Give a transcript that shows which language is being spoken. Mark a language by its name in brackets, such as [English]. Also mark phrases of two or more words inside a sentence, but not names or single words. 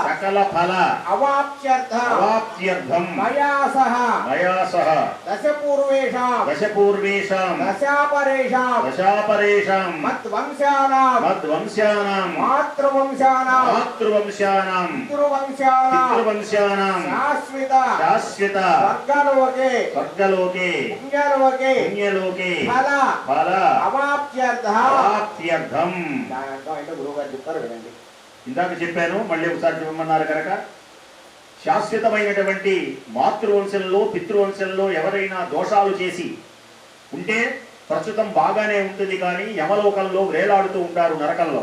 [Sanskrit] अवाप्त्यर्थं मया सह दशपूर्वेषां दशापरेषां मद्वंशानां मातृवंशानां पितृवंशानां शाश्वत स्वर्गलोके पुण्यलोके फल अवाप्त्यर्थं. [Telugu] గురువుగారు చెప్తారు వినండి. ఇందాక చెప్పాను, మళ్ళీ ఒకసారి చెప్పమన్నారు కనుక. శాశ్వతమైనటువంటి మాతృవంశంలో పితృవంశంలో ఎవరైనా దోషాలు చేసి ఉంటే ప్రస్తుతం బాగానే ఉంటుంది, కానీ యమలోకంలో వేలాడుతూ ఉంటారు నరకంలో.